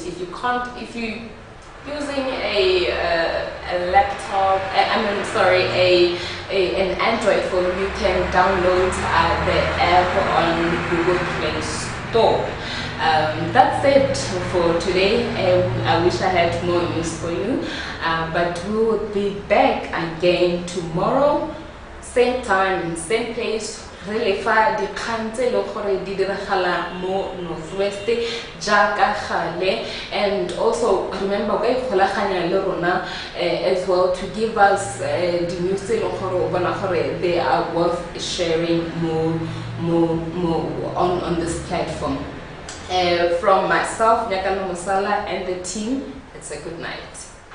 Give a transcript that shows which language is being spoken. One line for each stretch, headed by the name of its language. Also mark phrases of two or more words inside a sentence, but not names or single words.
English: If you using a laptop, an Android phone, you can download the app on Google Play Store. That's it for today. I wish I had more news for you, but we will be back again tomorrow, same time, same place.
Tswana: Really fa di kantse lo gore di diragala mo Northwest jaaka gale.
English: And also remember
Tswana: go ikgolaganya le rona
English: as well to give us the news
Tswana: le gore bona gore
English: they are worth sharing more on this platform. From myself, Nyakano Musala, and the team, it's a good night.